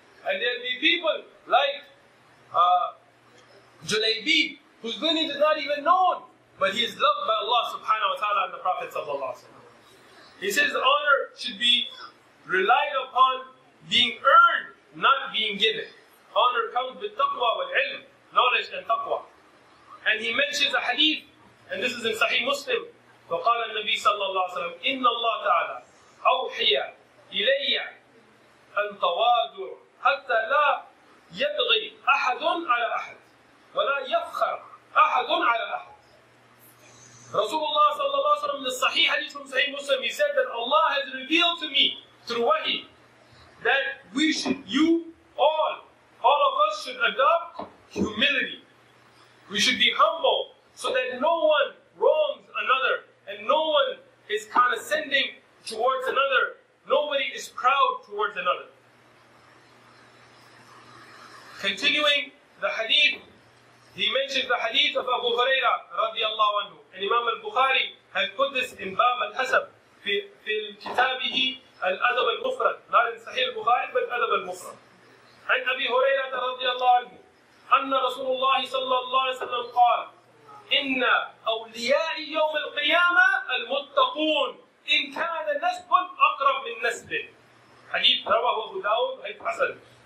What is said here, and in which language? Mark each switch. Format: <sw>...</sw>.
<en>And there will be people like Julaybi, whose lineage is not even known, but he is loved by Allah subhanahu wa ta'ala and the Prophet ﷺ. He says the honor should be relied upon being earned, not being given. Honor comes with taqwa wal ilm, knowledge and taqwa. And he mentions a hadith, and this is in Sahih Muslim.</en> <ar>وقال النبي صلى الله عليه وسلم إن الله تعالى أوحي إلي أن تواضع حتى لا يبغي أحد على أحد ولا يفخر أحد على أحد.</ar> <en>Rasulullah صلى الله عليه وسلم in the Sahih hadith from Sahih Muslim, he said that Allah has revealed to me through wahi that we should, all of us should adopt humility. We should be humble so that no one wrongs another and no one is condescending towards another. Nobody is proud towards another. Continuing the hadith, he mentions the hadith of Abu Hurairah radiallahu anhu. And Imam al-Bukhari has put this in Bab al-Hasab</en> <ar>في كتابه الأدب المفرد,</ar> <en>not in Sahih al-Bukhari but Adab al-Mufrad.</en> <ar>عن أبي هريرة رضي الله عنه أن رسول الله صلى الله عليه وسلم قال إن أولياء يوم القيامة المتقون إن كان نسب أقرب من نسب. حديث رواه أبو داود حديث حسن.</ar>